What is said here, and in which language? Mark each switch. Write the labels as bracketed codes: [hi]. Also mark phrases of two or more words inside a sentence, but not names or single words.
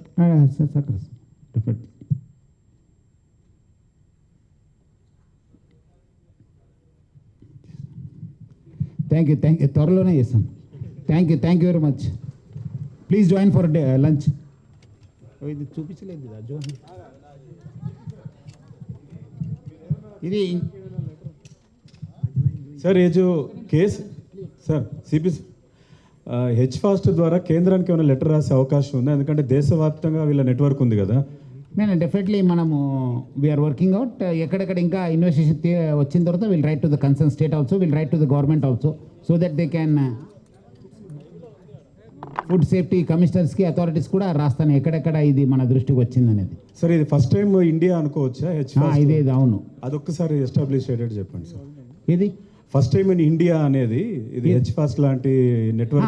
[te] సార్ సహకరిస్తుంది డెఫినెట్లీ. [en] thank you [te] త్వరలోనే చేస్తాం. [en] Thank you very much. Please join for lunch. [te] ఇది చూపించలేదు ఇది [hi] सर ये जो केस सर [te] సిపి హెచ్ ఫాస్ట్ ద్వారా కేంద్రానికి ఏమైనా లెటర్ రాసే అవకాశం ఉందా? ఎందుకంటే దేశవ్యాప్తంగా వీళ్ళ నెట్వర్క్ ఉంది కదా. నేను డెఫినెట్లీ మనము [en] we are working out. [te] ఎక్కడెక్కడ ఇంకా ఇన్వెస్టిగేషన్ వచ్చిన తర్వాత [en] will write to the concern state also, will write to the government also, so that they can food safety [te] కమిషనర్స్కి, అథారిటీస్ కూడా రాస్తాను ఎక్కడెక్కడ ఇది మన దృష్టికి వచ్చింది అనేది. సార్ ఇది [en] first time [te] ఇండియా అనుకోవచ్చా? ఇదే అవును. అదొక్కసారి ఎస్టాబ్లిష్ అయ్యేటట్టు చెప్పండి సార్. ఇది [en] first time in India [te] అనేది ఇది హెచ్ ఫాస్ట్ లాంటి నెట్వర్క్.